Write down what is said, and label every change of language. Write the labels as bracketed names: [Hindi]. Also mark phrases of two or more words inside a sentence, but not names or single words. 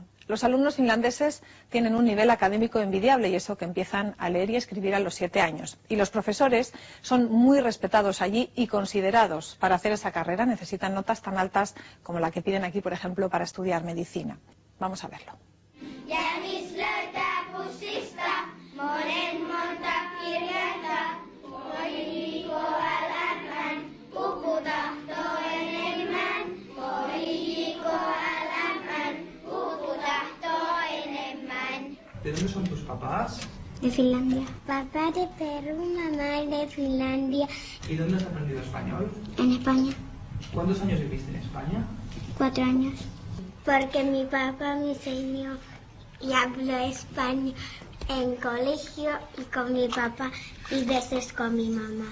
[Spanish] Los alumnos finlandeses tienen un nivel académico envidiable, y eso que empiezan a leer y escribir a los 7 años. Y los profesores son muy respetados allí y considerados. Para hacer esa carrera necesitan notas tan altas como la que piden aquí, por ejemplo, para estudiar medicina. Vamos a verlo. [Finnish] Ja mislöitä pussista, monen monta kirjainta, voi JKLM, pukutahto enemmän, voi JKLM, pukutahto enemmän. [Spanish] ¿De dónde son tus papás? De Finlandia. Papá de Perú, mamá de Finlandia. ¿Y dónde has aprendido español? En España. ¿Cuántos años viviste en España? 4 años. Porque mi papá me enseñó y hablo español en colegio y con mi papá y veces con mi mamá.